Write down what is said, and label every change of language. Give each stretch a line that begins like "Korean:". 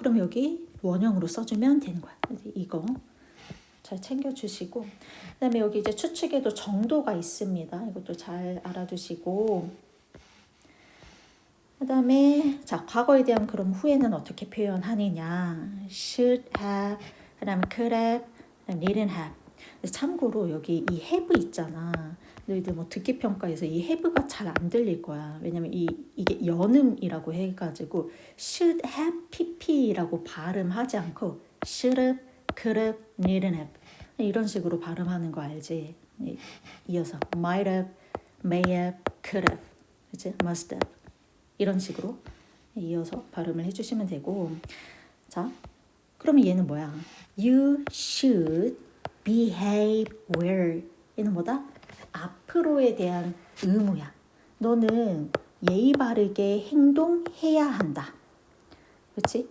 Korean: 그럼 여기 원형으로 써주면 되는 거야. 이거 잘 챙겨주시고, 그 다음에 여기 이제 추측에도 정도가 있습니다. 이것도 잘 알아두시고, 그 다음에 자 과거에 대한 그럼 후에는 어떻게 표현하느냐.
English: should have,
Korean: 그 다음에
English: could have, didn't have.
Korean: 참고로 여기 이 have 있잖아. 너희들 뭐 듣기 평가에서 이 have가 잘 안 들릴 거야. 왜냐면 이게 연음이라고 해가지고 should have pp라고 발음하지 않고 should have, could have, didn't have 이런 식으로 발음하는 거 알지? 이어서
English: might have, may have, could have,
Korean: 그치? must have 이런 식으로 이어서 발음을 해주시면 되고, 자 그러면 얘는 뭐야?
English: You should behave well.
Korean: 얘는 뭐다? 앞으로에 대한 의무야. 너는 예의 바르게 행동해야 한다. 그렇지?